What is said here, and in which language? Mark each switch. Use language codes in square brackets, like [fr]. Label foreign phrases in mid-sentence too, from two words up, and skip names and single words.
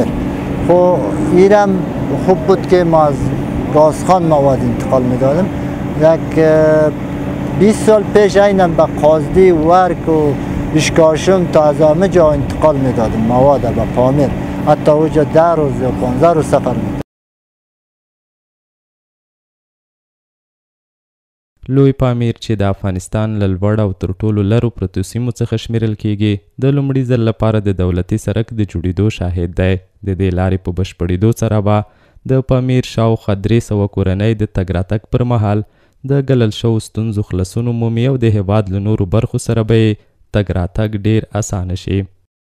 [fa] خب اینم خوب بود که ما از گازخان مواد انتقال میدادیم. یک 20 سال پیش اینم به قاضی ورک و اشکاشم تا از همه جا انتقال میدادیم مواد به پامیر. حتی اوجا 10 روز یا 15 روز سفر می‌کرد. [ps] لوی پامیر چې د افغانستان له لوړ او تر ټولو لرو پرتو سیمو څخه شمیرل کیږي، د لومړي ځل لپاره د دولتي سړک د جوړېدو شاهد دی. د دې لارې په بشپړېدو سره به د پامیر شاوخوا 300 کورنۍ د تګ راتګ پر مهال د ګلل شوو ستونزو خلاصون مومي او د هېواد له نورو برخو سره به یې تګ راتګ ډېر اسانه شي.